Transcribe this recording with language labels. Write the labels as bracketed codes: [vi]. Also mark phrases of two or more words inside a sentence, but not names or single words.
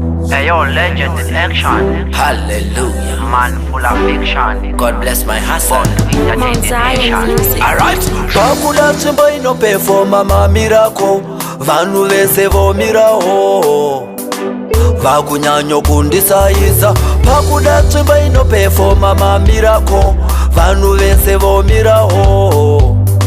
[en] Hey, yo, legend in action. Hallelujah. Man full of fiction. God bless my hustle. Born to entertain the Mount Zion nation. Music. All right. [sn] Pakuda tsvimbo inoperforma mamirako, vanhu vese vomirawo. Vakunyanyo kundisaiza. Pakuda tsvimbo inoperforma mamirako, vanhu vese vomirawo.